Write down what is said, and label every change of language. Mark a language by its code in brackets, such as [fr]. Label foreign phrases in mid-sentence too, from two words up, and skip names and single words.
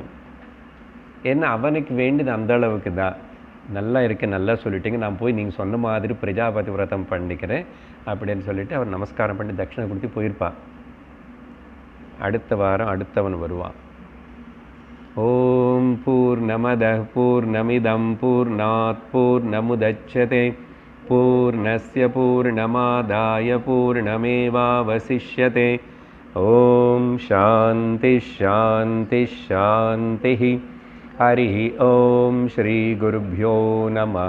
[ta] ஏன்னா அவனுக்கு வேண்டியது அந்த அளவுக்கு தான். நல்லா இருக்கு, நல்லா சொல்லிட்டீங்க, நான் போய் நீங்கள் சொன்ன மாதிரி பிரஜாபதி விரதம் பண்ணிக்கிறேன் அப்படின்னு சொல்லிட்டு அவர் நமஸ்காரம் பண்ணி தட்சிணை கொடுத்து போயிருப்பான். அடுத்த வாரம் அடுத்தவன் வருவான். [sa] ॐ पूर्णमदः पूर्णमिदं पूर्णात् पूर्णमुदच्यते पूर्णस्य पूर्णमादाय पूर्णमेवावशिष्यते. ॐ शान्ति शान्ति शान्ति. हरिः ओम श्री गुरुभ्यो नमः.